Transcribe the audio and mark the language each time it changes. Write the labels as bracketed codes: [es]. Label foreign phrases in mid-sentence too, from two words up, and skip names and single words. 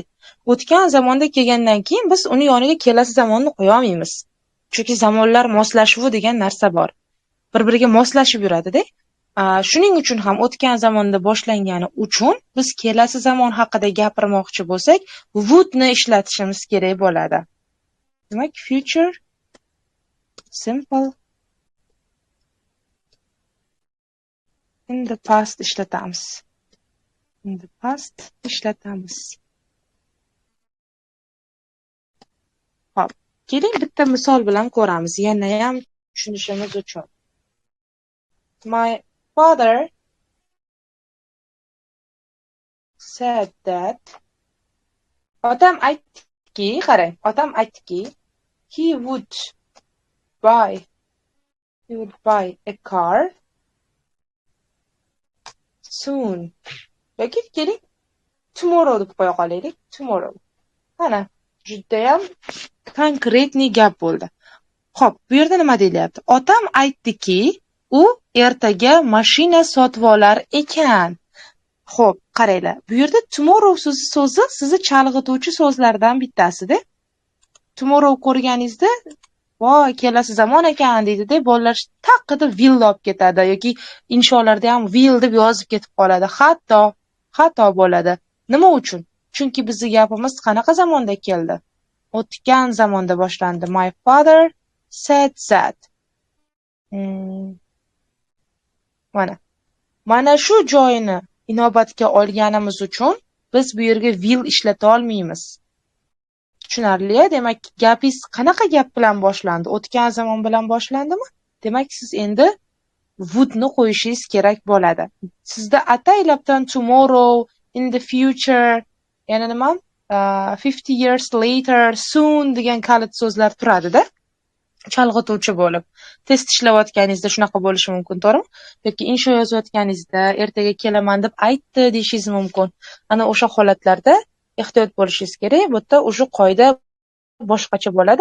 [uz] O'tgan zamonda kelgandan keyin biz uni yoniga kelasi zamonni qo'ya olmaymiz. Chunki zamonlar moslashuvi degan narsa bor. Bir-biriga moslashib yuradi-da. Shuning uchun ham o'tgan zamonda boshlangani uchun biz kelasi zamon haqida gapirmoqchi bo'lsak, would ni ishlatishimiz kerak bo'ladi. Demak, [en] future simple in the past ishlatamiz. In the past ishlatamiz. [uz] Xo'p, keling bitta misol bilan ko'ramiz, yana ham tushunishimiz uchun. [en] My father said that. [uz] Otam aytdiki, qarang, otam aytdiki, [en] he would buy a car soon. [uz] Yoki keling, tomorrow deb qo'ya qolaylik, tomorrow. Mana, judayam konkretniy gap bo'ldi. Xo'p, bu yerda nima deyilyapti? Otam aytdiki, u ertaga mashina sotib olar ekan. Xo'p, qaranglar. Bu yerda tomorrow so'zi sizni chalg'ituvchi so'zlardan bittasi-da. Tomorrow ko'rganingizda, voy, kelasi zamon ekan deydi-da, bolalar taqida will olib ketadi yoki insholarda ham will deb yozib ketib qoladi. Xato bo'ladi. Nima uchun? Chunki bizning gapimiz qanaqa zamonda keldi? O'tgan zamonda boshlandi. [en] My father said that. [uz] Mana shu joyini inobatga olganimiz uchun biz bu yerga will ishlata olmaymiz. Tushunarli? Demak, gapingiz qanaqa gap bilan boshlandi? O'tgan zamon bilan boshlandimi? Demak, siz endi would ni qo'yishingiz kerak bo'ladi. Sizda ataylabdan tomorrow, [en] in the future, [uz] yana nima? [en] 50 years later, soon [uz] degan kalit so'zlar turadi-da. Chalg'ituvchi bo'lib. Test ishlayotganingizda shunaqa bo'lishi mumkin, to'g'rimi? Yoki insho yozayotganingizda ertaga kelaman deb aytdi deyishingiz mumkin. Ana o'sha holatlarda ehtiyot bo'lishingiz kerak. Bu yerda o'sha qoida boshqacha bo'ladi.